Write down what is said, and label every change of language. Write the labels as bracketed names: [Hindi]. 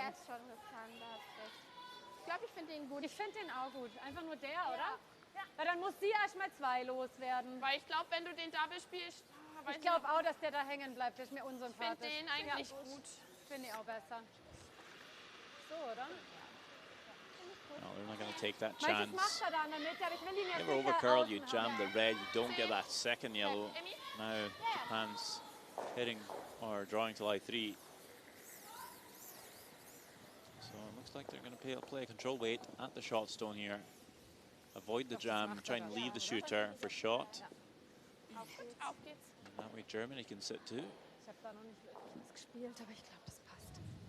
[German] Der ist schon riskant, da hast recht. Ich glaube, ich finde den gut. Ich finde den auch gut. Einfach nur der, oder? Ja. Weil dann muss sie erstmal 2 loswerden. Weil ich glaube, wenn du den Double spielst... Ich glaube auch, dass der da hängen bleibt. Das ist mir unsympathisch. Ich finde den eigentlich gut. Finde ich auch besser. So, oder? [English] No, they're not going to take that chance. If you over curl, you jam the red, you don't get that second yellow. Now Japan's hitting or drawing to lie 3. So it looks like they're going to play a control weight at the shot stone here. Avoid the jam, try and leave the shooter for shot. And that way Germany can sit too. [German] Ich habe da noch nicht was gespielt, aber ich glaube, das passt.